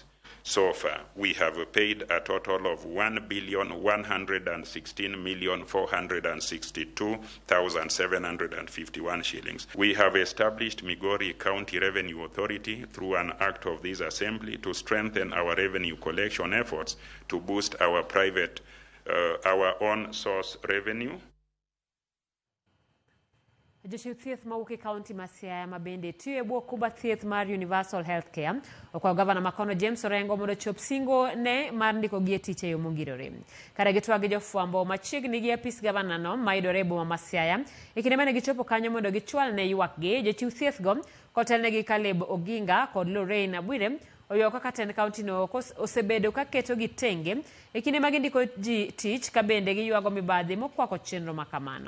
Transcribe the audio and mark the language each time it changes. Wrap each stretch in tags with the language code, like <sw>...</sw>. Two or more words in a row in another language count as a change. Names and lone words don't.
<en>So far, we have paid a total of 1,116,462,751 shillings. We have established Migori County Revenue Authority through an act of this assembly to strengthen our revenue collection efforts to boost our own source revenue.</en> <luo>Jochiw thieth mawuok e kaunti ma Siaya ma bende tiyo e bwo kuba thieth mar Universal Healthcare okwayo gavana Makono James Orengo mondo chop singo ne mar ndiko gi tich e yo mongirore. Kare gitwag gi jofwambo machiegni gi apis gavana no ma yudore e boma ma Siaya e kinde mane gichopo kanyo mondo gichwal ne ywak gi jochiw thieth go kotelnegi Caleb Oginga kod Lorraine Abwire oyo kaka tend kaunti no osebedo ka keto gi tenge e kinde ma gindiko ji tich ka bende giywago mibadhi mokwako chenro makamano.</luo>